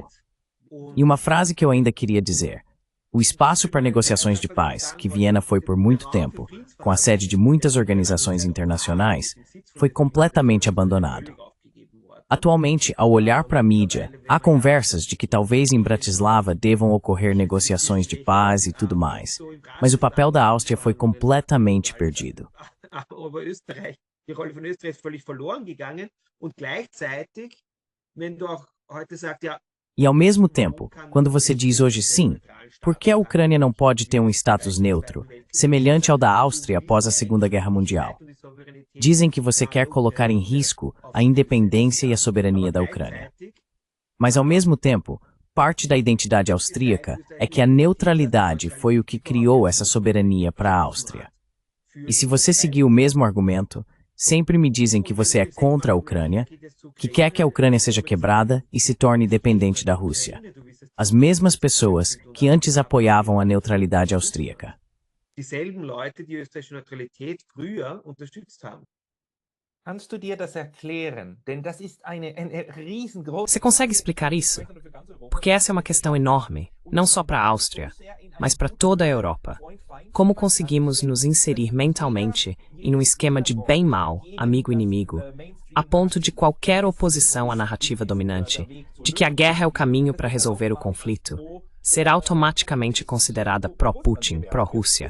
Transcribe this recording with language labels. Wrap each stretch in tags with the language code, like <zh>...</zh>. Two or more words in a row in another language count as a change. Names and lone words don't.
<pt>E uma frase que eu ainda queria dizer: o espaço para negociações de paz, que Viena foi por muito tempo, com a sede de muitas organizações internacionais, foi completamente abandonado. Atualmente, ao olhar para a mídia, há conversas de que talvez em Bratislava devam ocorrer negociações de paz e tudo mais, mas o papel da Áustria foi completamente perdido.</pt> <de>Die Rolle von Österreich ist völlig verloren gegangen und gleichzeitig, wenn du auch heute sagst, ja,</de> <pt>e ao mesmo tempo, quando você diz hoje sim, por que a Ucrânia não pode ter um status neutro, semelhante ao da Áustria após a Segunda Guerra Mundial? Dizem que você quer colocar em risco a independência e a soberania da Ucrânia. Mas ao mesmo tempo, parte da identidade austríaca é que a neutralidade foi o que criou essa soberania para a Áustria. E se você seguir o mesmo argumento, sempre me dizem que você é contra a Ucrânia, que quer que a Ucrânia seja quebrada e se torne dependente da Rússia. As mesmas pessoas que antes apoiavam a neutralidade austríaca.</pt> <de>Dieselben Leute, die österreichische Neutralität früher unterstützt haben. Kannst du dir das erklären? Denn das ist eine riesengroße...</de> <pt>Você consegue explicar isso? Porque essa é uma questão enorme, não só para a Áustria, mas para toda a Europa. Como conseguimos nos inserir mentalmente em um esquema de bem-mal, amigo-inimigo, a ponto de qualquer oposição à narrativa dominante, de que a guerra é o caminho para resolver o conflito, ser automaticamente considerada pró-Putin, pró-Rússia.</pt>